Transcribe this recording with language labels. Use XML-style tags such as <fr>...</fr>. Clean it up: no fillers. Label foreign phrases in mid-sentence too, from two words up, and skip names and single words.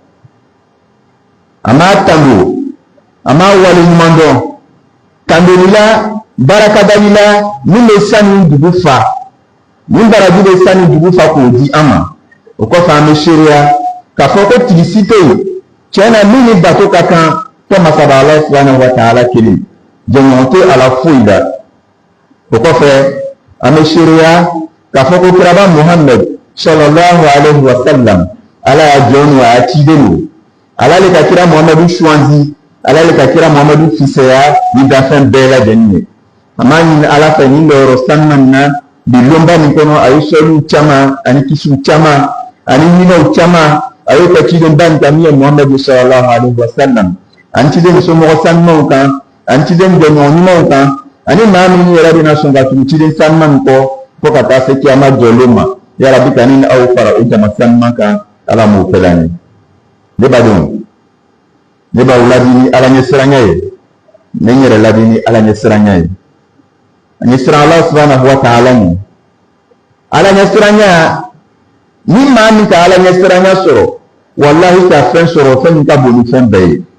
<bm>an b'a tando an b'a waleɲuman dɔn tandolila barakadalila min bɛ sani dugu fa min baraji bɛ sani dugu fa k'o di an ma o kɔfɛ an bɛ seereya k'a fɔ ko tigi si tɛ yen tiɲɛ na min ni bato ka kan fɔ masaba ala</bm> <ar>سبحانه وتعالى</ar> <bm>kelen jɛɲɔgɔn tɛ ala foyi la o kɔfɛ an bɛ seereya k'a fɔ ko kiraba muhammed</bm> <ar>صلى الله عليه وسلم</ar> <bm>ala y'a jɔn wa a ciden don ala le ka kira muhammadu suwansi ala le ka kira muhammadu fisaya ni dafɛn bɛɛ lajɛlen ye an b'a ɲini ala fɛ ni lɔyɔrɔ sanuman na bi lɔnba min kɔnɔ a ye sɔliw caman ani kisiw caman ani ɲinɛw caman a y'o kɛ cidenba in kan min ye muhammadu</bm> <ar>صلى الله عليه وسلم</ar> <bm>ani ciden somɔgɔ sanumanw kan ani ciden jɛɲɔgɔn ɲumanw kan ani maa min yɛrɛ bɛna sɔn ka tugu ciden sanuman kɔ fo ka taa se kiyama jɔlen ma yarabi ka ni aw fara o jama sanuman kan ala m'o kɛ la ye ne badenw ne b'aw ladi ni ala ɲɛsiranya ye ne n yɛrɛ ladi ni ala ɲɛsiranya ye a ɲɛsiran ala</bm> <ar>سبحانه وتعالى</ar> <bm>ɲɛ ala ɲɛsiranya ni maa min ka ala ɲɛsiranya sɔrɔ wallahi ka fɛn sɔrɔ fɛn min ka bon ni fɛn bɛɛ ye</bm>